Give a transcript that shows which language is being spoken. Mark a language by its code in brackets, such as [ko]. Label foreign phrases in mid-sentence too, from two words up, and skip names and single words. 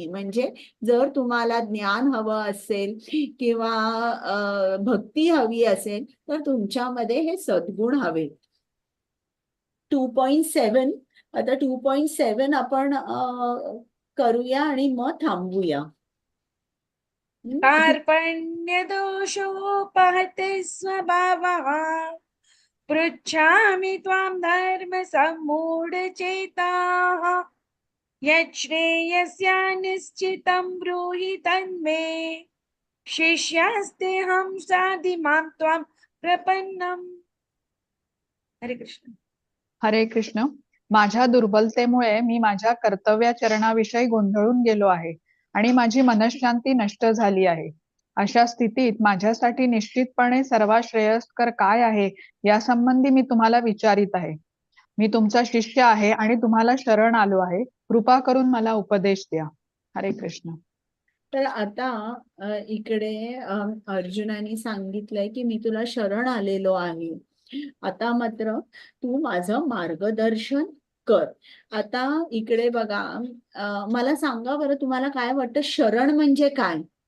[mr] म्हणजे जर तुम्हाला ज्ञान हवं असेल किंवा भक्ती हवी असेल तर तुमच्यामध्ये हे सद्गुण हवे. 2.7, आता 2.7 आपण करूया आणि मग थांबूया. [sa] कार्पण्य दोषोपहते स्वभावः पृच्छामि त्वां धर्म सम्मूढचेताः यच्छ्रेयस्या निश्चितं ब्रूहि तन्मे शिष्यास्तेऽहं साधि मां त्वां प्रपन्नम्. [mr] हरे कृष्ण. हरे कृष्ण. माझ्या दुर्बलतेमुळे मी माझ्या कर्तव्याचरणाविषयी गोंधळून गेलो आहे आणि माझी मनःशांती नष्ट झाली आहे. अशा स्थितीत माझ्यासाठी निश्चितपणे सर्वात श्रेयस्कर काय आहे यासंबंधी मी तुम्हाला विचारित आहे. मी तुमचा शिष्य आहे आणि तुम्हाला शरण आलो आहे. कृपा करून मला उपदेश द्या. हरे कृष्ण. तर आता इकडे अर्जुनाने सांगितलंय की मी तुला शरण आलेलो आहे, आता मात्र तू माझं मार्गदर्शन कर. आता इकडे बघा, मला सांगा बरं, तुम्हाला काय वाटतं शरण म्हणजे काय?